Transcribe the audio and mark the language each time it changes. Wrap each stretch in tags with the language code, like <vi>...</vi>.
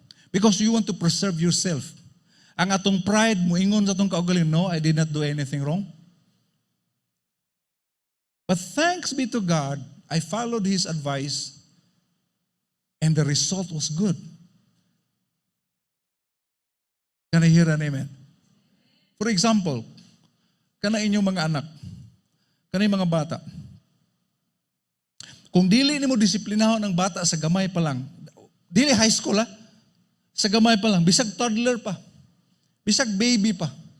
<en>Because you want to preserve yourself.</en> <ceb>Ang atong pride mo ingon sa atong kaugalingon,</ceb> <en>no, I did not do anything wrong. But thanks be to God, I followed his advice and the result was good. Can I hear an amen? For example,</en> <ceb>kana inyong mga anak, kana mga bata. Kung dili nimo disiplinahon ang bata sa gamay pa lang, dili high school ha, sa gamay pa lang, bisag toddler pa, bisag baby pa.</ceb>